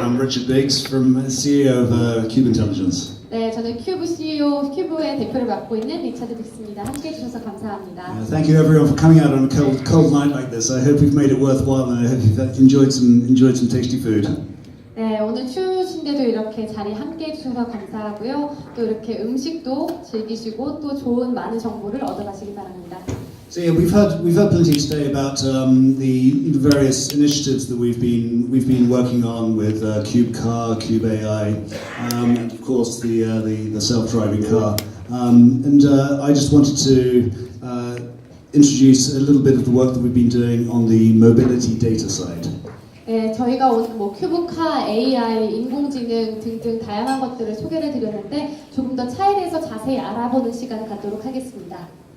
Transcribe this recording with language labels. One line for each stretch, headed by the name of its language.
English: I'm Richard Biggs, CEO of Cube Intelligence.
Korean: 네, 저는 큐브 CEO, 큐브의 대표를 맡고 있는 리차드 빅스입니다. 함께해 주셔서 감사합니다.
English: Thank you everyone for coming out on a cold night like this. I hope we've made it worthwhile and I hope you've enjoyed some tasty food.
Korean: 네, 오늘 추우신데도 이렇게 자리 함께해 주셔서 감사하고요. 또 이렇게 음식도 즐기시고 또 좋은 많은 정보를 얻어가시기 바랍니다.
English: So yeah, we've heard plenty today about the various initiatives that we've been working on with Cube Car, Cube AI, and of course the self-driving car. And I just wanted to introduce a little bit of the work that we've been doing on the mobility data side.
Korean: 네, 저희가 오늘 큐브카, AI, 인공지능 등등 다양한 것들을 소개를 드렸는데 조금 더 차에 대해서 자세히 알아보는 시간을 갖도록 하겠습니다.